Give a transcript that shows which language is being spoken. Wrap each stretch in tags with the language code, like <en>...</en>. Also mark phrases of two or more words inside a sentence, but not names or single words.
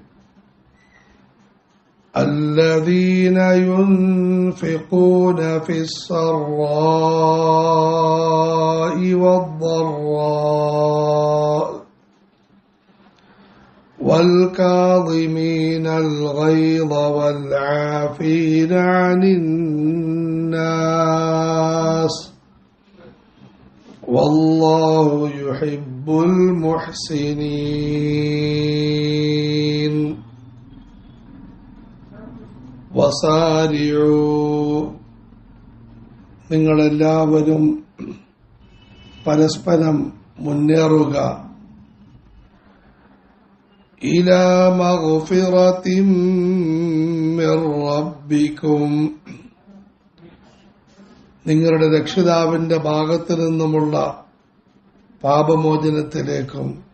<ar>الذين ينفقون في السراء والضراء والكاظمين الغيظ والعافين عن الناس والله يحب المحسنين വസാരിഊ</ar> <ml>നിങ്ങളെല്ലാവരും പരസ്പരം മുന്നേറുക</ml> <ar>إلى مغفرة من ربكم</ar> <ml>നിങ്ങളുടെ രക്ഷിതാവിന്റെ ഭാഗത്തു നിന്നുമുള്ള പാപമോചനത്തിലേക്കും</ml>